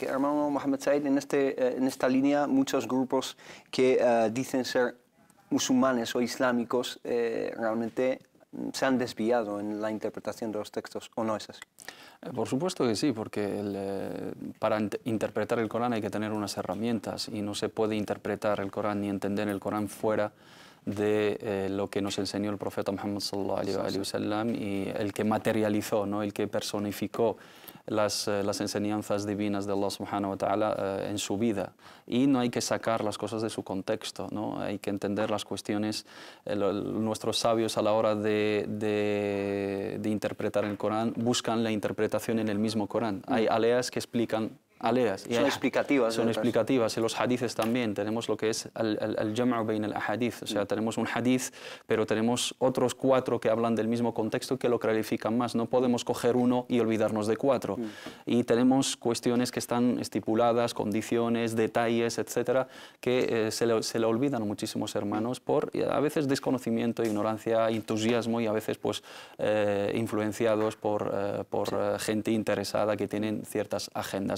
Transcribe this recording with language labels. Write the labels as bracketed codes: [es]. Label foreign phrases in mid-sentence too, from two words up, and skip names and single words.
[es] Hermano Mohamed Said, en esta línea muchos grupos que dicen ser musulmanes o islámicos realmente se han desviado en la interpretación de los textos, ¿o no es así? Por supuesto que sí, porque para interpretar el Corán hay que tener unas herramientas, y no se puede interpretar el Corán ni entender el Corán fuera de lo que nos enseñó el profeta Muhammad [ar] صلى الله عليه وسلم, [es] y el que materializó, ¿no? El que personificó las enseñanzas divinas de Allah [ar] سبحانه وتعالى [es] en su vida. Y no hay que sacar las cosas de su contexto, ¿no? Hay que entender las cuestiones. Nuestros sabios a la hora de interpretar el Corán buscan la interpretación en el mismo Corán. Hay aleas que explican aleas. Son explicativas. Son explicativas. Y los hadiths también. Tenemos lo que es el [ar] الجمع بين الأحاديث. [es] O sea, tenemos un hadith, pero tenemos otros 4 que hablan del mismo contexto, que lo clarifican más. No podemos coger uno y olvidarnos de 4. Y tenemos cuestiones que están estipuladas, condiciones, detalles, etcétera, que se le olvidan a muchísimos hermanos por a veces desconocimiento, ignorancia, entusiasmo, y a veces pues influenciados por gente interesada que tienen ciertas agendas.